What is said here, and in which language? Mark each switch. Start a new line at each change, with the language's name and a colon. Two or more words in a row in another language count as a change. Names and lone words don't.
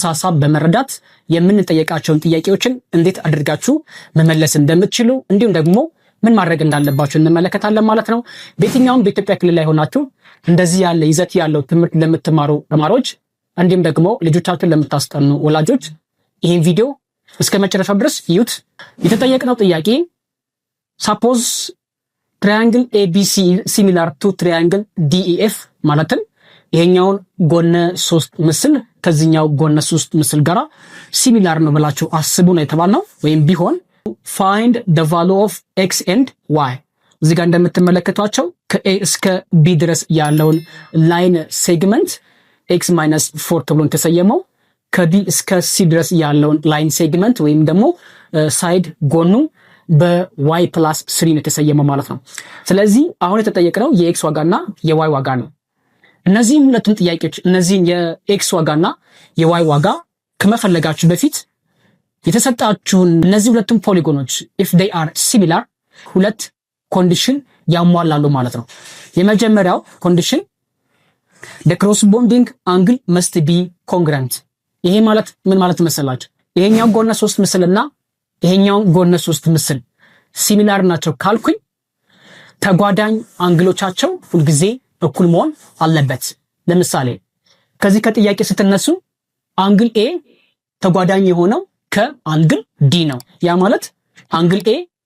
Amharic: ሐሳብ በመረዳት የምንጠየቃቸውን ጥያቄዎችን እንዴት አድርጋችሁ መመለስ እንደምትችሉ እንዲሁም ደግሞ ምን ማድረግ እንዳለባችሁ እንመለከታለን ማለት ነው። በየትኛውም በኢትዮጵያ ክልል ላይ ሆናችሁ እንደዚህ ያለ ይዘት ያለው ትምህርት ለምትማሩ ተማሪዎች እንዲሁም ደግሞ ልጆቻችሁን ለምታስጠኑ ወላጆች ይሄን ቪዲዮ እስከ መጨረሻው ድረስ ይዩት። የተጠየቅነው ጥያቄ suppose
English: triangle ABC similar to triangle DEF
Amharic: ማለትም ይሄኛውን ጎነ 3 ምስል ከዚህኛው ጎነ 3 ምስል ጋራ ሲሚላር ነው ብላችሁ አስቡ ነው የተባልነው። ወይም ቢሆን
English: find the value of x and y
Amharic: እዚህ ጋር እንደምትመለከቷቸው ከA እስከ B ድረስ ያለውን
English: line segment
Amharic: x - 4 ተብሎ ተሰየመው፣ ከD እስከ C ድረስ ያለውን
English: line segment
Amharic: ወይም ደግሞ ሳይድ ጎኑ በy + 3 ነው የተሰየመው ማለት ነው። ስለዚህ አሁን የተጠየቀው የx ዋጋና የy ዋጋ ነው። እነዚህን ሁለቱም ጥያቄዎች እነዚህን የx ዋጋና የy ዋጋ ከመፈለጋችሁ በፊት የተሰጣችሁን እነዚህ ሁለቱም ፖሊጎኖች
English: if they are similar
Amharic: ሁለት ኮንዲሽን ያሟላሉ ማለት ነው። የመጀመሪያው ኮንዲሽን
English: the corresponding angle must be congruent።
Amharic: ይሄ ማለት ምን ማለት መሰላችሁ? ይሄኛው ጎነ 3 ምስልና ይሄኛው ጎነ 3 ምስል ሲሚላር ናቸው ካልኩኝ ተጓዳኝ አንግሎቻቸው ሁልጊዜ እኩል መሆን አለበት። ለምሳሌ ከዚህ ከጥያቄ ስትነሱ አንግል A ተጓዳኝ የሆነው ከአንግል D ነው። ያ ማለት አንግል A